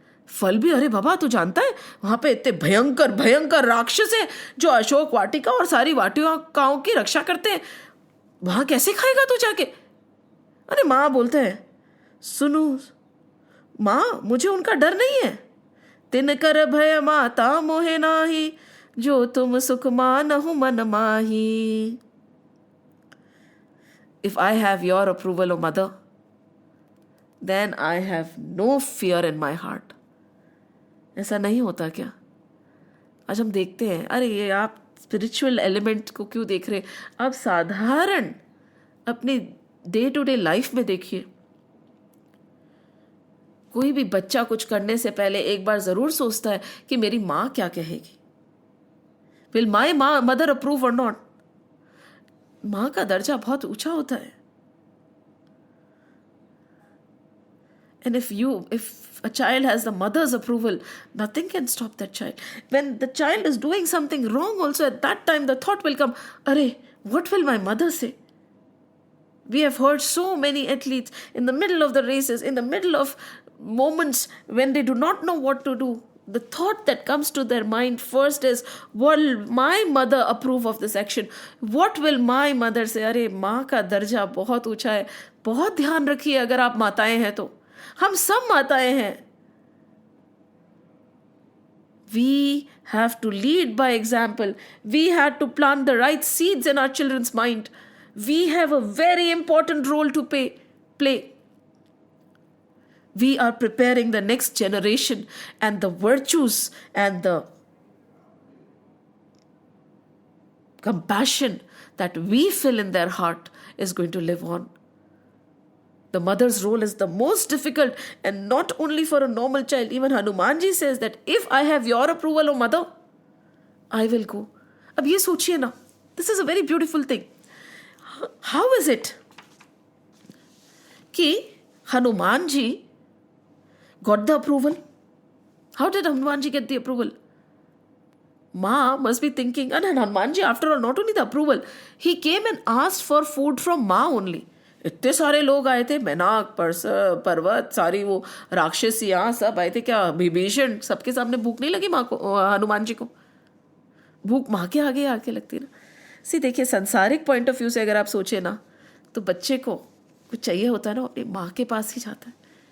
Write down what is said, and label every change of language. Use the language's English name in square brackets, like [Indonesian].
[Hindi] फल भी, अरे बाबा तू जानता है वहां पे इतने भयंकर भयंकर राक्षस है जो अशोक वाटिका और सारी वाटिकाओं की रक्षा करते हैं, वहां कैसे खाएगा तू जाके। अरे माँ बोलते हैं, सुनो माँ मुझे उनका डर नहीं है, तिन कर भय माता मोहे नाही, जो तुम सुख मानहु मन माही। [English] If I have your approval, O mother, then I have no fear in my heart. [Hindi] ऐसा नहीं होता क्या? आज हम देखते हैं, अरे ये आप [English] spiritual element [Hindi] को क्यों देख रहे, आप साधारण अपनी [English] day to day life [Hindi] में देखिए। कोई भी बच्चा कुछ करने से पहले एक बार जरूर सोचता है कि मेरी माँ क्या कहेगी, [English] Will my mother approve or not. [Hindi] माँ का दर्जा बहुत ऊंचा होता है। [English] And if a child has the mother's approval, nothing can stop that child. When the child is doing something wrong also, at that time the thought will come, Arey, what will my mother say? We have heard so many athletes in the middle of the races, in the middle of moments when they do not know what to do, the thought that comes to their mind first is, will my mother approve of this action? What will my mother say? [Hindi] अरे माँ का दर्जा बहुत ऊंचा है। बहुत ध्यान रखिए अगर आप माताएं हैं तो, हम सब माताएं हैं। [English] We have to lead by example. We had to plant the right seeds in our children's mind. We have a very important role to play. We are preparing the next generation, and the virtues and the compassion that we fill in their heart is going to live on. The mother's role is the most difficult, and not only for a normal child. Even Hanumanji says that if I have your approval, O mother, I will go. [Hindi] अब ये सोचिए ना, [English] this is a very beautiful thing. How is it [Hindi] कि Hanuman ji [English] got the approval? How did Hanumanji get the approval? Ma must be thinking, and Hanumanji, after all, not only the approval, he came and asked for food from Ma only. [Hindi] इतने सारे लोग आए थे, मैनाक पर्वत सारी वो राक्षसियाँ सब आए थे, क्या विभीषण, सबके सामने भूख नहीं लगी माँ को, हनुमान जी को भूख माँ के आगे आके लगती ना। देखिए संसारिक [English] point of view [Hindi] से अगर आप सोचे ना, तो बच्चे को कुछ चाहिए होता है ना, अपनी माँ के पास ही जाता है।